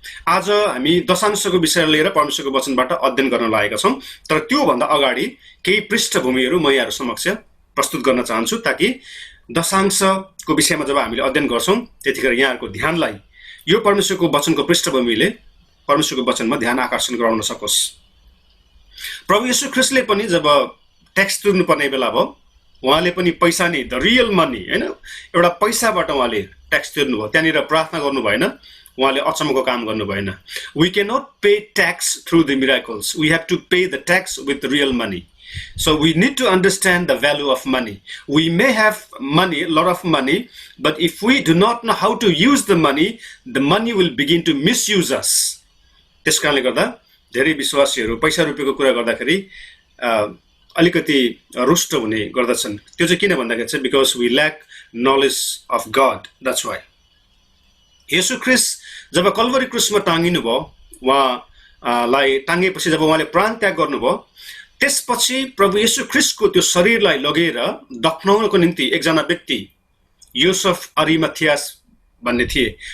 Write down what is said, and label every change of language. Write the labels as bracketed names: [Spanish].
[Nepali] आज हामी दशांशको विषय लिएर परमेश्वरको वचनबाट अध्ययन गर्न लागेका छौँ, तर त्योभन्दा अगाडि केही पृष्ठभूमिहरू म यहाँहरू समक्ष प्रस्तुत गर्न चाहन्छु ताकि दशांशको विषयमा जब हामीले अध्ययन गर्छौँ त्यतिखेर यहाँहरूको ध्यानलाई यो परमेश्वरको वचनको पृष्ठभूमिले परमेश्वरको वचनमा ध्यान आकर्षण गराउन सकोस्। प्रभु येशू ख्रीष्टले पनि जब ट्याक्स तिर्नुपर्ने बेला भयो उहाँले पनि पैसा नै [English] the real money [Nepali] हैन एउटा पैसाबाट उहाँले ट्याक्स तिर्नुभयो। त्यहाँनिर प्रार्थना गर्नु भएन, उहाँले अचम्मको काम गर्नु भएन। [English] We can not pay tax through the miracles, we have to pay the tax with real money. So we need to understand the value of money. We may have money, a lot of money, but if we do not know how to use the money will begin to misuse us. [Nepali] त्यस कारणले गर्दा धेरै विश्वासीहरू पैसा रुपियाँको कुरा गर्दाखेरि अलिकति रुष्ट हुने गर्दछन्। त्यो चाहिँ किन भन्दाखेरि चाहिँ [English] Because we lack knowledge of God, that's why. [Nepali] येशू ख्रीष्ट जब कल्भरी क्रुसमा टाँगिनु भयो, उहाँलाई टाँगेपछि जब उहाँले प्राण त्याग गर्नुभयो त्यसपछि प्रभु येशू ख्रीष्टको त्यो शरीरलाई लगेर दफनाउनको निम्ति एकजना व्यक्ति योसेफ अरिमथियास भन्ने थिए।